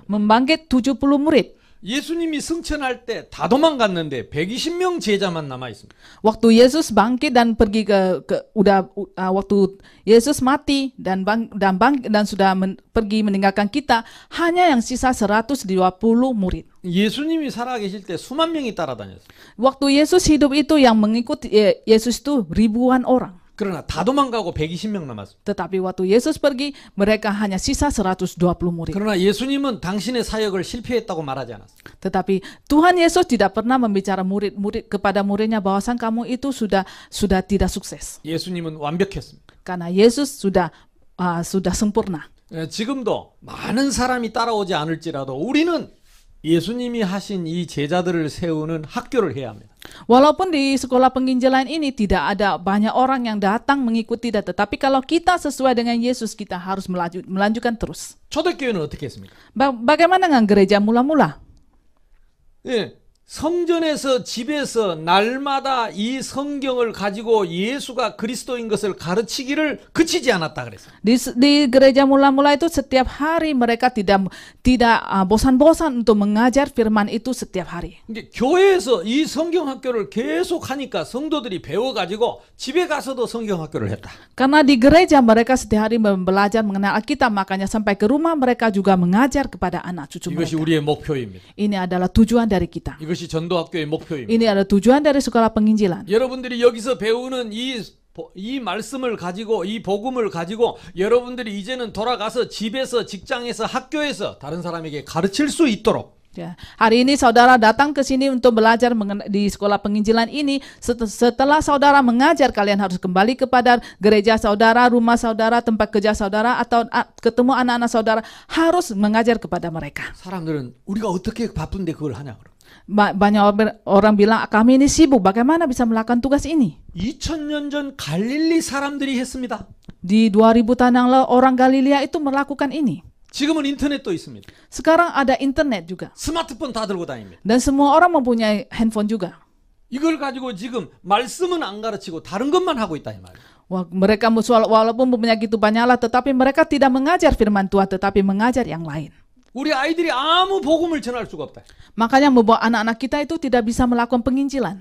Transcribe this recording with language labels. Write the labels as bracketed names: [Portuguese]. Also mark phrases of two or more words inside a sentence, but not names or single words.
[Indonesian] Membangkit 70 murid. [Korean] 예수님이 승천할 때 다 도망갔는데 120명 제자만 남아 있습니다. [Indonesian] Waktu Yesus bangkit dan pergi waktu Yesus mati dan sudah pergi meninggalkan kita, hanya yang sisa 120 murid. [Korean] 예수님이 살아계실 때 수만 명이 따라다녔어요. [Indonesian] Waktu Yesus hidup itu yang mengikuti Yesus itu ribuan orang. [Korean] 그러나 다 도망가고 120명 남았습니다. [Indonesian] Tetapi waktu Yesus pergi, mereka hanya sisa 120 murid. [Korean] 그러나 예수님은 당신의 사역을 실패했다고 말하지 않았어요. [Indonesian] Tetapi Tuhan Yesus tidak pernah membicara kepada muridnya bahwasan kamu itu sudah tidak sukses. [Korean] 예수님은 완벽했습니다. [Indonesian] Karena Yesus sudah sempurna. [Korean] 지금도 많은 사람이 따라오지 않을지라도 우리는 예수님이 하신 이 제자들을 세우는 학교를 해야 합니다. [Indonesian] Walaupun di sekolah penginjilan ini tidak ada banyak orang yang datang mengikuti, tetapi kalau kita sesuai dengan Yesus, kita harus melanjutkan terus. [Korean] 초대교회는 어떻게 했습니까? [Indonesian] Bagaimana dengan gereja mula-mula? [Korean] 예, 성전에서 집에서 날마다 이 성경을 가지고 예수가 그리스도인 것을 가르치기를 그치지 않았다 그랬어요. [Indonesian] Di gereja mula-mula itu setiap hari mereka tidak bosan-bosan untuk mengajar firman itu setiap hari. [Korean] 교회에서 이 성경 학교를 계속 하니까 성도들이 배워가지고 집에 가서도 성경 학교를 했다. [Indonesian] Karena di gereja mereka setiap hari belajar mengenai Alkitab, makanya sampai ke rumah mereka juga mengajar kepada anak cucu [Korean] 이것이 [Indonesian] mereka. [Korean] 우리의 목표입니다. [Indonesian] Ini adalah tujuan dari kita. [Korean] 이것이 전도학교의 목표입니다. [Indonesian] Ini adalah tujuan dari sekolah penginjilan. [Korean] 여러분들이 여기서 배우는 이 말씀을 가지고 이 복음을 가지고 여러분들이 이제는 돌아가서 집에서 직장에서 학교에서 다른 사람에게 가르칠 수 있도록 [Indonesian] Ya, hari ini saudara datang ke sini untuk belajar di sekolah penginjilan ini. Setelah saudara mengajar, kalian harus kembali kepada gereja saudara, rumah saudara, tempat kerja saudara, atau ketemu anak-anak saudara, harus mengajar kepada mereka. [Korean] 사람들은 우리가 어떻게 바쁜데 그걸 하냐 그럼. [Indonesian] Banyak orang bilang, kami ini sibuk, bagaimana bisa melakukan tugas ini? [Korean] 2000년 전 갈릴리 사람들이 했습니다. [Indonesian] Di 2000 tahun yang lalu orang Galilea itu melakukan ini. [Korean] 지금은 인터넷도 있습니다. [Indonesian] Sekarang ada internet juga. [Korean] 스마트폰 다 들고 다닙니다. [Indonesian] Dan semua orang mempunyai handphone juga. [Korean] 이걸 가지고 지금 말씀은 안 가르치고 다른 것만 하고 있다 이 말이에요. [Indonesian] Mereka walaupun mempunyai gitu banyaklah, tetapi mereka tidak mengajar firman Tuhan, tetapi mengajar yang lain. [Korean] 우리 아이들이 아무 복음을 전할 수가 없다. [Indonesian] Makanya membuat anak-anak kita itu tidak bisa melakukan penginjilan.